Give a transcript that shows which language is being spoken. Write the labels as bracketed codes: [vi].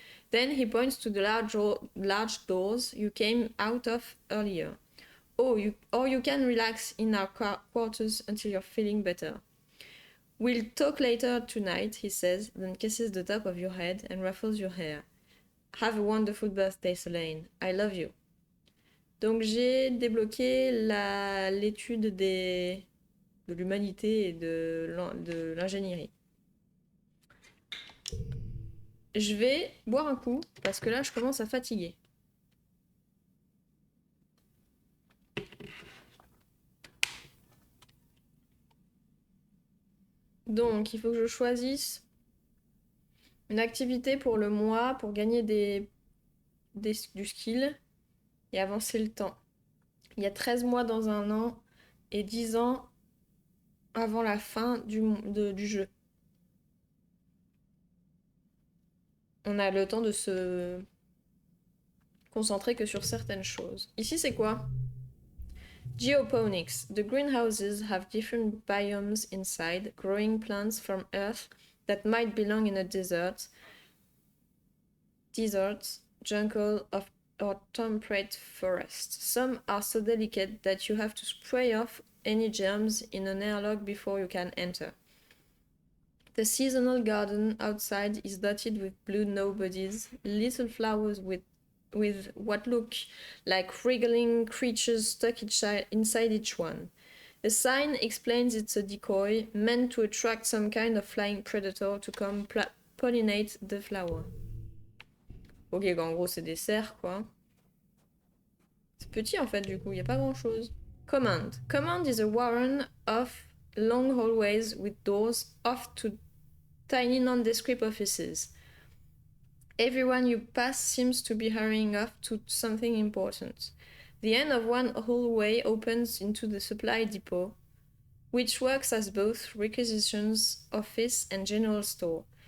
[en] Then he points to the large doors you came out of earlier. Or you can relax in our quarters until you're feeling better. "We'll talk later tonight," he says, then kisses the top of your head and ruffles your hair. "Have a wonderful birthday, Solane. I love you." [fr] Donc j'ai débloqué l'étude de l'humanité et de l'ingénierie. Je vais boire un coup parce que là je commence à fatiguer. Donc il faut que je choisisse une activité pour le mois pour gagner du skill et avancer le temps. Il y a 13 mois dans un an et 10 ans avant la fin du jeu. On a le temps de se concentrer que sur certaines choses. Ici, c'est quoi? Geoponics. [en] The greenhouses have different biomes inside, growing plants from earth that might belong in a desert, jungle, or temperate forest. Some are so delicate that you have to spray off any germs in an airlock before you can enter. The seasonal garden outside is dotted with blue nobodies, little flowers with what look like wriggling creatures stuck inside each one. A sign explains it's a decoy meant to attract some kind of flying predator to come pollinate the flower. [fr] Ok, en gros c'est des cerfs quoi. C'est petit en fait du coup, il n'y a pas grand chose. [en] Command. Command is a warren of long hallways with doors off to tiny nondescript offices. Everyone you pass seems to be hurrying off to something important. The end of one hallway opens into the supply depot, which works as both requisitions office and general store.